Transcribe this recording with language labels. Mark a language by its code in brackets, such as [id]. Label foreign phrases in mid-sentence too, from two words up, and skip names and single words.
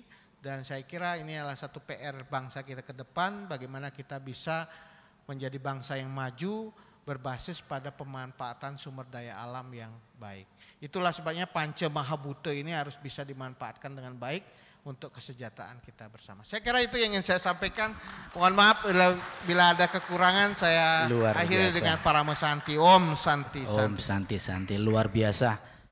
[id] Dan saya kira ini adalah satu PR bangsa kita ke depan, bagaimana kita bisa menjadi bangsa yang maju berbasis pada pemanfaatan sumber daya alam yang baik. Itulah sebabnya Panca Mahabhuta ini harus bisa dimanfaatkan dengan baik untuk kesejahteraan kita bersama. Saya kira itu yang ingin saya sampaikan. Mohon maaf bila ada kekurangan, saya akhiri dengan Parama Santi. [sa] Om Santi Santi. Om Santi Santi, [id] luar biasa.